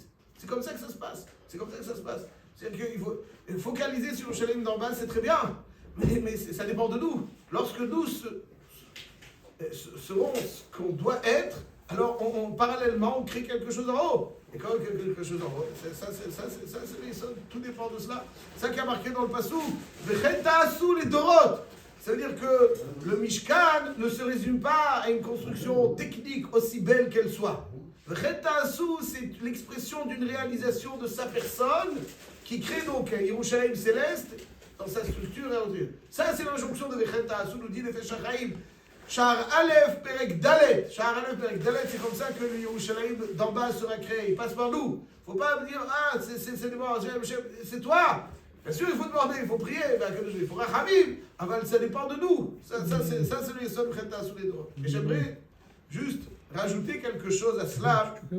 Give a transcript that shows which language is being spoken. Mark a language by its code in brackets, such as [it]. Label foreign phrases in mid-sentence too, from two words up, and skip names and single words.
[fr] C'est comme ça que ça se passe. C'est-à-dire qu'il faut focaliser sur Yerushalayim d'en bas, c'est très bien, mais ça dépend de nous. Lorsque nous serons ce qu'on doit être, alors parallèlement on crée quelque chose en haut. Et quand quelque chose en haut, tout dépend de cela. C'est ça qui a marqué dans le Passouk. [he] וכן תעשו les dorot. [fr] Ça veut dire que le Mishkan ne se résume pas à une construction technique aussi belle qu'elle soit. [he] וכן תעשו, [fr] c'est l'expression d'une réalisation de sa personne qui crée donc un Yerushalayim céleste dans sa structure. Ça, c'est l'injonction de [he] וכן תעשו, [fr] nous dit les Nefesh HaChaim. [he] שער אלף פרק דלת. שער אלף פרק דלת, [fr] c'est comme ça que le Yerushalayim d'en bas sera créé. Il passe par nous. Il ne faut pas dire, c'est toi. Bien sûr, il faut demander, il faut prier, il faut rachamim, mais ça dépend de nous. Ça c'est le [he] יסוד מכילתא [fr] sous les doigts. Et j'aimerais juste rajouter quelque chose à cela.